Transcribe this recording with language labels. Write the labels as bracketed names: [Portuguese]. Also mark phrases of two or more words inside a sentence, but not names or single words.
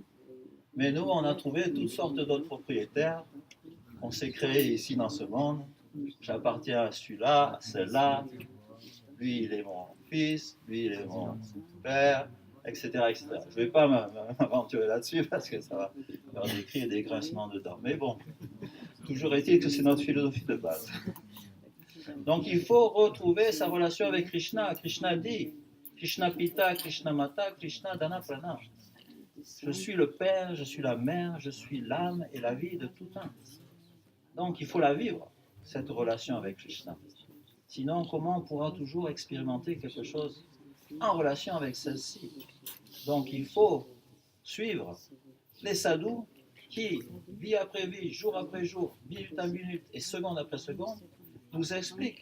[French] Mais nous on a trouvé toutes sortes d'autres propriétaires, on s'est créé ici dans ce monde, j'appartiens à celui-là, à celle-là, lui il est mon fils, lui il est mon père, etc. etc. Je ne vais pas m'aventurer là-dessus parce que ça va faire des cris et des grincements dedans. Mais bon, toujours est-il que c'est notre philosophie de base. Donc il faut retrouver sa relation avec Krishna. Krishna dit, [Sanskrit] कृष्ण पिता, कृष्ण माता, कृष्ण दान प्राण. [French] Je suis le père, je suis la mère, je suis l'âme et la vie de tout un. Donc il faut la vivre, cette relation avec Krishna. Sinon, comment on pourra toujours expérimenter quelque chose en relation avec celle-ci? Donc il faut suivre les sadhus qui, vie après vie, jour après jour, minute à minute et seconde après seconde, nous expliquent.